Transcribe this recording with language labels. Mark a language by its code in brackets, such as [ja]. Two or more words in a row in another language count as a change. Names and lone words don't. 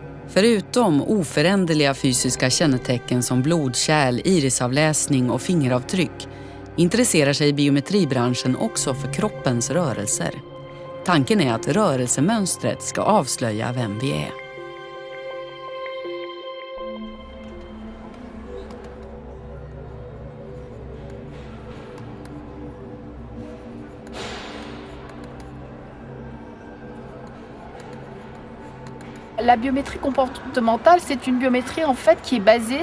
[sv] Förutom oföränderliga fysiska kännetecken som blodkärl, irisavläsning och fingeravtryck intresserar sig biometribranschen också för kroppens rörelser. Tanken är att rörelsemönstret ska avslöja vem vi är. [fr] La biométrie comportementale, c'est une biométrie en fait qui est basée